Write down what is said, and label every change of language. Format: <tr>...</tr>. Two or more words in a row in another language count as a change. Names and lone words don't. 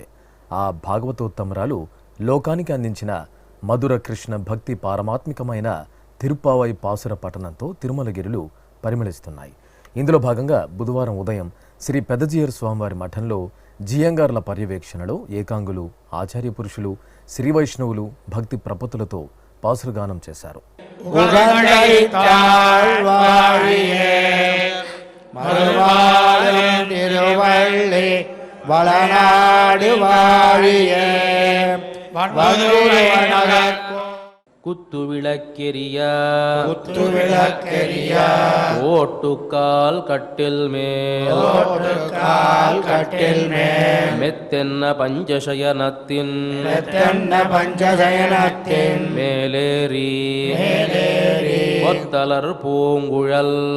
<te>ఆ భాగవతోత్తమరాలు లోకానికి అందించిన మధుర కృష్ణ భక్తి పారమాత్మికమైన తిరుప్పావై పాసుర పఠనంతో తిరుమలగిరులు పరిమళిస్తున్నాయి. ఇందులో భాగంగా బుధవారం ఉదయం శ్రీ పెదజీయర్ స్వామివారి మఠంలో జియంగార్ల పర్యవేక్షణలో ఏకాంగులు, ఆచార్య పురుషులు, శ్రీ వైష్ణవులు భక్తి ప్రపత్తులతో పాసురగానం చేశారు.</te> <ta>திருவள்ளி வளநாடு வாழியே குத்துவிளக்கெரிய ஓட்டுக்கால் கட்டில் மேல் மெத்தென்ன பஞ்சசயனத்தின் மேலேறி ஒத்தலர் பூங்குழல்</ta>